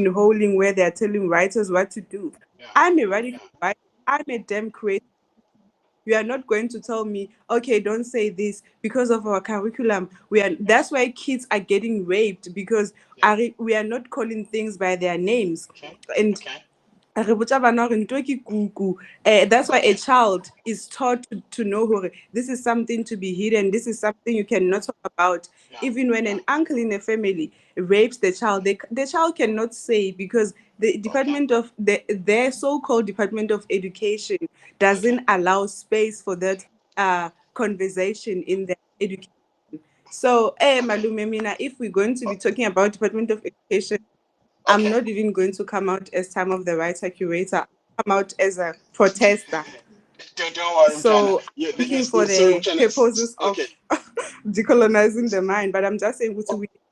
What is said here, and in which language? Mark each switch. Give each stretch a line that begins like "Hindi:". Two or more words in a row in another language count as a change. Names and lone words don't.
English: pigeonholing, where they're telling writers what to do. Yeah. I'm a radical Yeah. writer. I'm a damn crazy. You are not going to tell me, okay, don't say this because of our curriculum. That's why kids are getting raped, because Yeah. we are not calling things by their names. Okay. And Okay.
Southern Sotho: re botsa bana hore ntho ke kuku.
English: That's why a Okay. child is taught to know hore this is something to be hidden, this is something you cannot talk about. Yeah. Even when Yeah. an uncle in a family rapes the child, the child cannot say, because the Okay. department of their so-called Department of Education Okay. doesn't allow space for that conversation in their education. So Okay.
Zulu: Malume, mina,
English: if we're going to be talking about Department of Education, I'm Okay. not even going to come out as time of the writer curator. I'll come out as a protester. Don't worry, Mtana. So speaking for Sorry, the Mtana. purposes of Okay. decolonizing the mind, but I'm just saying we need to decolonize a